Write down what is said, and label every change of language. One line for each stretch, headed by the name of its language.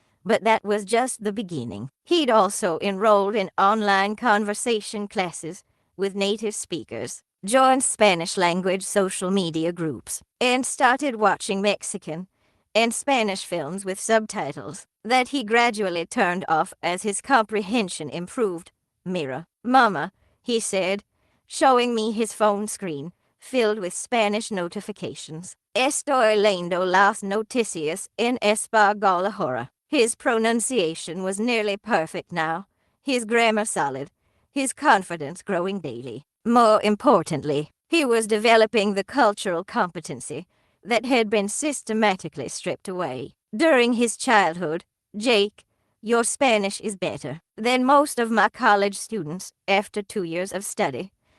English: But that was just the beginning. He'd also enrolled in online conversation classes with native speakers, joined Spanish language social media groups, and started watching Mexican and Spanish films with subtitles that he gradually turned off as his comprehension improved.
Spanish: "Mira, Mama,"
English: he said, showing me his phone screen filled with Spanish notifications.
Spanish: "Estoy leyendo las noticias en español ahora."
English: His pronunciation was nearly perfect now, his grammar solid, his confidence growing daily. More importantly, he was developing the cultural competency that had been systematically stripped away. During his childhood, "Jake, your Spanish is better than most of my college students after 2 years of study."